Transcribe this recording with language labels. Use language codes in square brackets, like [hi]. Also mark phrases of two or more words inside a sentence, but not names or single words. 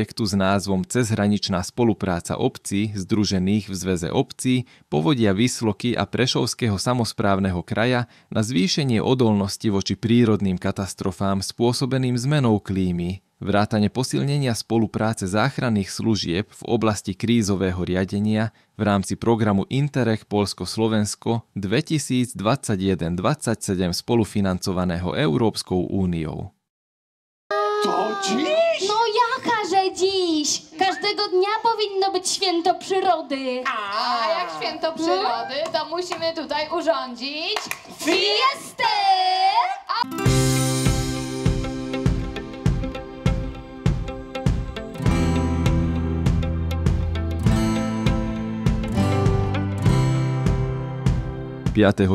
[sk] s názvom Cezhraničná spolupráca obcí združených v Zväze obcí, Povodia Výsloky a Prešovského samosprávneho kraja na zvýšenie odolnosti voči prírodným katastrofám spôsobeným zmenou klímy, vrátane posilnenia spolupráce záchranných služieb v oblasti krízového riadenia v rámci programu Interreg Poľsko-Slovensko 2021-27 spolufinancovaného Európskou úniou. [pl] To dziś? No jaka, że dziś? Każdego dnia powinno być święto przyrody. A jak święto przyrody, to musimy tutaj urządzić Fiestę! 5.